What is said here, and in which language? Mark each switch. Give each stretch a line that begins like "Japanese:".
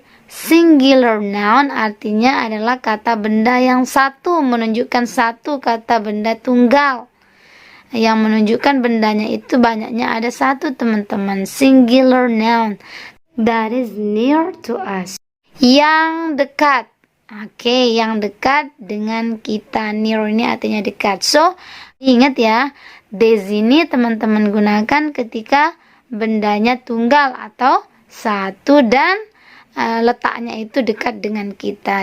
Indonesian: Singular noun artinya adalah kata benda yang satu, menunjukkan satu kata benda tunggal. Yang menunjukkan bendanya itu banyaknya ada satu teman-teman.
English: Singular noun that is near to us.
Indonesian: Yang dekat. Oke, yang dekat dengan kita. Near ini artinya dekat. So, ingat ya, days ini teman-teman gunakan ketika bendanya tunggal atau satu dan letaknya itu dekat dengan kita.